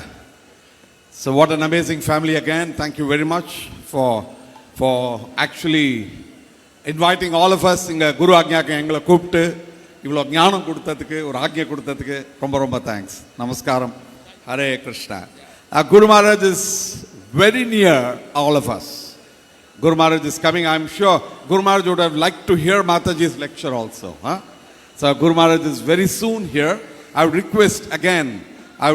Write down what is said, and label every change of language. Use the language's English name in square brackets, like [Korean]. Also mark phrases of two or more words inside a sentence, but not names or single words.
[English] So what an amazing family again. Thank you very much for actually inviting all of us [Tamil] இங்க குரு ஆக்ஞாக்கு எங்களை கூப்பிட்டு இவ்வளோ ஞானம் கொடுத்ததுக்கு ஒரு ஆக்ஞை கொடுத்ததுக்கு ரொம்ப ரொம்ப தேங்க்ஸ். நமஸ்காரம். [English] Hare Krishna. Guru Maharaj is very near all of us. Guru Maharaj is coming. I'm sure Guru Maharaj would have liked to hear Mataji's lecture also. So Guru Maharaj is very soon here. I would request again